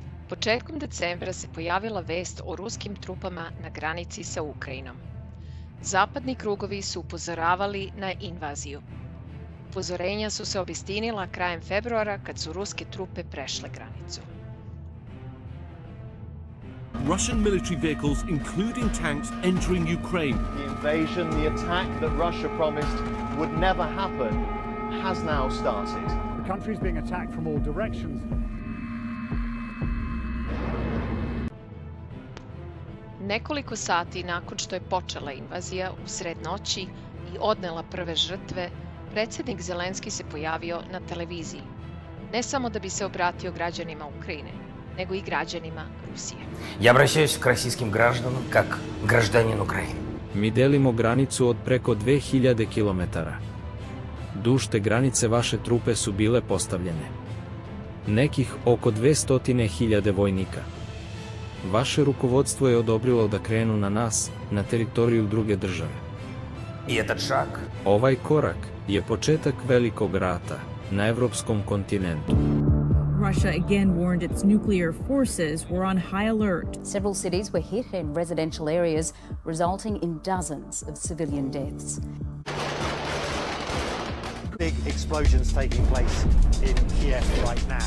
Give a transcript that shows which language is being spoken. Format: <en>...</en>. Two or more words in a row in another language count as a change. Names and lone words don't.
<sr>Početkom decembra se pojavila vest o ruskim trupama na granici sa Ukrajinom. Zapadni krugovi su upozoravali na invaziju. Upozorenja su se obistinila krajem februara kad su ruske trupe prešle granicu.</sr> <en>Russian military vehicles, including tanks, entering Ukraine. The invasion, the attack that Russia promised would never happen, has now started. The country is being attacked from all directions.</en> <sr>Nekoliko sati nakon što je počela invazija usred noći i odnela prve žrtve, predsjednik Zelenski se pojavio na televiziji. Ne samo da bi se obratio građanima Ukrajine, nego i građanima Rusije.</sr> <ru>Я обращаюсь к российским гражданам как гражданин Украины.</ru> <sr>Mi delimo granicu od preko 2000 km. Duž te granice vaše trupe su bile postavljene. Nekih oko 200.000 vojnika. Vaše rukovodstvo je odobrilo da krenu na nas, na teritoriju druge države.</sr> <ru>И этот шаг</ru> <sr>Ovaj korak je početak velikog rata na evropskom kontinentu.</sr> <en>Russia again warned its nuclear forces were on high alert. Several cities were hit in residential areas, resulting in dozens of civilian deaths. Big explosions taking place in Kiev right now.</en>